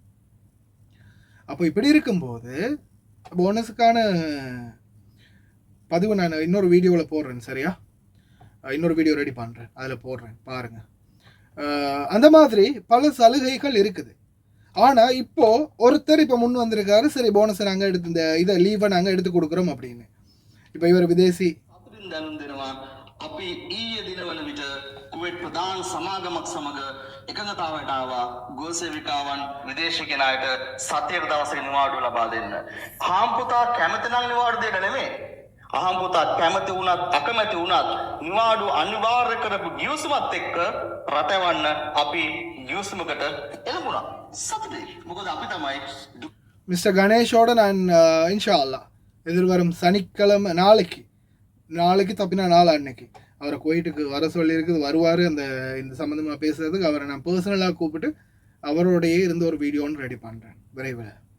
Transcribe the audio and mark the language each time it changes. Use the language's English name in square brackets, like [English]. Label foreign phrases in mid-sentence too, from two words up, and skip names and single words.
[Tamil] அப்போ இப்படி இருக்கும்போது போனஸுக்கான பதிவு நான் இன்னொரு வீடியோவில் போடுறேன், சரியா? இன்னொரு வீடியோ ரெடி பண்ணுறேன், அதில் போடுறேன், பாருங்கள். அந்த மாதிரி பல சலுகைகள் இருக்குது. ஆனால் இப்போது ஒருத்தர் இப்போ முன் வந்திருக்காரு, சரி போனஸை நாங்கள் எடுத்து இந்த இதை லீவை நாங்கள் எடுத்து கொடுக்குறோம் அப்படின்னு. இப்போ இவர் விதேசி [Sinhala] අපි ඊයේ දිනවල විට කුවේට් ප්‍රධාන සමාගමක් සමග එකඟතාවයට ආවා ගෝසේවිකාවන් විදේශිකයන් අයට සතියක දවසක නිවාඩුව ලබා දෙන්න. හාම්පුතා කැමති නම් නිවාඩු දෙන්න නෙමෙයි. හාම්පුතා කැමති වුණත් අකමැති වුණත් නිවාඩුව අනිවාර්ය කරපු ගිවිසුමත් එක්ක රටවන්න අපි ගිවිසුමකට එළඹුණා. සතුටුයි. මොකද අපි තමයි [Tamil] மிஸ்டர் கணேஷோட நான் [Arabic] إن شاء الله [Tamil] எதிர்வரும் சனிக்கிழமை நாளைக்கு தப்பினா நாள் அன்னைக்கு அவரை குவைட்டுக்கு வர சொல்லியிருக்குது, வருவார். இந்த சம்மந்தமாக பேசுறதுக்கு அவரை நான் பர்சனலாக கூப்பிட்டு அவரோடையே இருந்து ஒரு வீடியோன்னு ரெடி பண்ணுறேன் விரைவில்.